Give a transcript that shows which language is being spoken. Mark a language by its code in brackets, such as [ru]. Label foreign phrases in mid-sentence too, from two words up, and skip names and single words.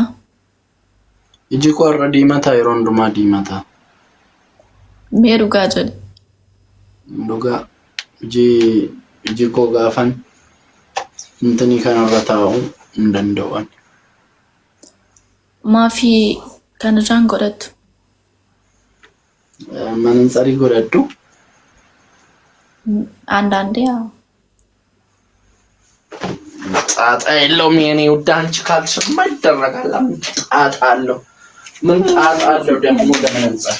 [om] iji koo irra diimata yeroo hundumaa diimata mee dhugaa jedhe dhugaa iji koo gaafan intani kanarra taa'u hin danda'u maafi kan irraan godhattu [am] መነጽር ይጎዳዱ አንዳንዴ ያው ጣጣ የለውም የኔ ውድ አንቺ ካልሽማ ይደረጋል ጣጣ አለው ምን ጣጣ አለው ደግሞ ለመነጽር